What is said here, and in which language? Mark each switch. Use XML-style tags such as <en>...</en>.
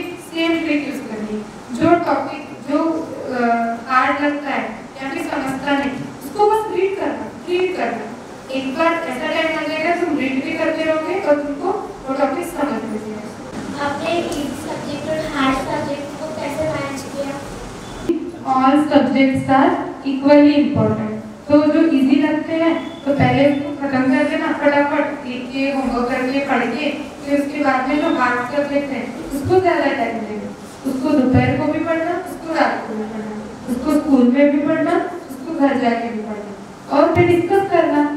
<hi>Same trick use करनी. जो topic जो हार्ड लगता है या फिर समझता नहीं, उसको बस रीड करना. एक बार ऐसा टाइम आ जाएगा तुम रीड भी करते रहोगे और तुमको वो टॉपिक समझ में जाएगा. आपने इजी सब्जेक्ट और हार्ड सब्जेक्ट को कैसे मैनेज किया?</hi> <en>All subjects are equally important.</en> <hi>तो जो इजी लगते हैं तो पहले उसको खत्म कर देना फटाफट, एक होमवर्क करके पढ़ के. फिर उसके बाद में जो हार्ड सब्जेक्ट है उसको ज़्यादा टाइम देना. उसको दोपहर को भी पढ़ना, उसको रात को भी पढ़ना, उसको स्कूल में भी पढ़ना, उसको घर जाके भी पढ़ना, और फिर डिस्कस करना.</hi>